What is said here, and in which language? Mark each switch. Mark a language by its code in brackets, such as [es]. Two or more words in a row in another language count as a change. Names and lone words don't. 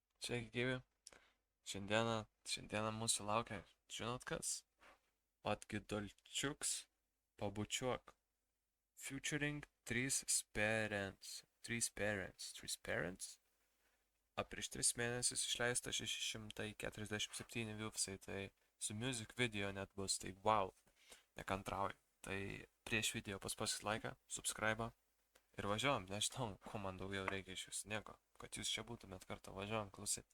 [lt] Sveiki, gyvi. Šiandieną mūsų laukia, žinot kas? Atgidolčiuks pabučiuok. [en] Featuring 3 parents. 3 parents. 3 parents? [lt] Prieš 3 mėnesius išleista 647 viewsai, tai su [en] music video [lt] net bus, tai wow, nekantrauju. Tai prieš video paspauskit laiką, subscribe ir važiuojam, nežinau, ko man daugiau reikia iš jūsų, nieko, kad jūs čia būtumėt kartą, važiuojam, klausyt.